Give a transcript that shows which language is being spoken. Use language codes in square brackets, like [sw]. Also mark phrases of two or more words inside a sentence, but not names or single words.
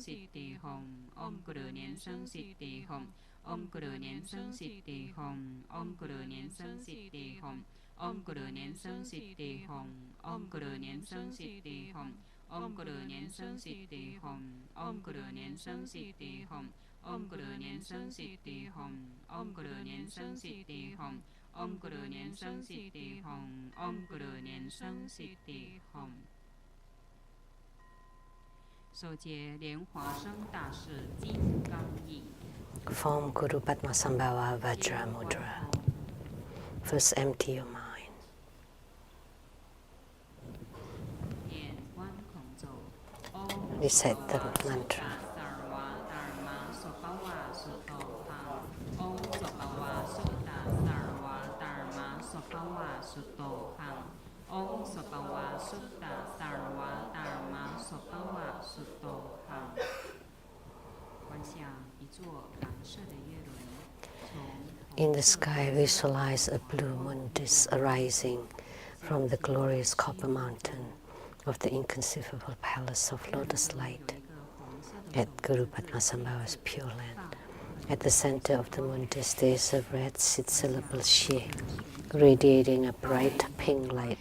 [sa] Siddhi Hong, Om Guru Nian Seng Siddhi Hong, Om Guru Nian Seng Siddhi Hong, Om Guru Nian Seng Siddhi Hong, Om Guru Nian Seng Siddhi Hong, Om Guru Nian Seng Siddhi Hong, Om Guru Nian Seng Siddhi Hong, Om Guru Nian Seng Siddhi Hong, Om Guru Nian Seng Siddhi Hong, Om Guru Nian Seng Siddhi Hong, Om Guru Nian Seng Siddhi Hong, Om Guru Nian Seng Siddhi Hong。 [zh] 手结莲华生大士金刚印。 [en] Form Guru Padmasambhava Vajra Mudra. First empty your mind. Recite the mantra. [sa] Om Sopava Sutta Sarva Dharma Sopava Suttoham。 [zh] 观想一座蓝色的月轮。 [en] In the sky, visualize a blue moon disk arising from the glorious copper mountain of the inconceivable palace of lotus light at Guru Padmasambhava's Pure Land. At the center of the moon disk, there is a red 6-syllable she radiating a bright pink light.